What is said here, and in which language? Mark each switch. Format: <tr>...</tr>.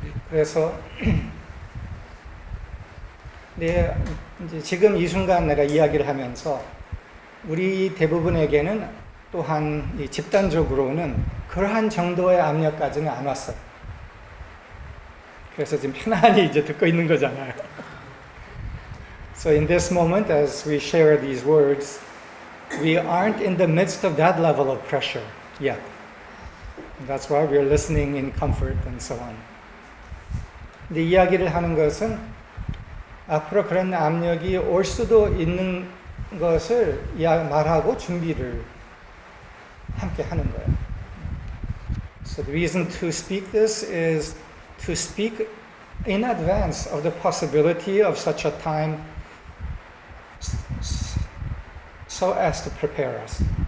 <ko>그래서 이제 지금 이 순간 내가 이야기를 하면서 우리 대부분에게는 또한 이 집단적으로는 그러한 정도의 압력까지는 안 왔어요. 그래서 지금 편안히 이제 듣고 있는 거잖아요.</ko> <en>So in this moment, as we share these words, we aren't in the midst of that level of pressure yet. That's why we're listening in comfort and so on.</en> <ko>근데 이야기를 하는 것은 앞으로 그런 압력이 올 수도 있는 것을 말하고 준비를 함께 하는 거예요.</ko> <en>So the reason to speak this is to speak in advance of the possibility of such a time so as to prepare us.</en>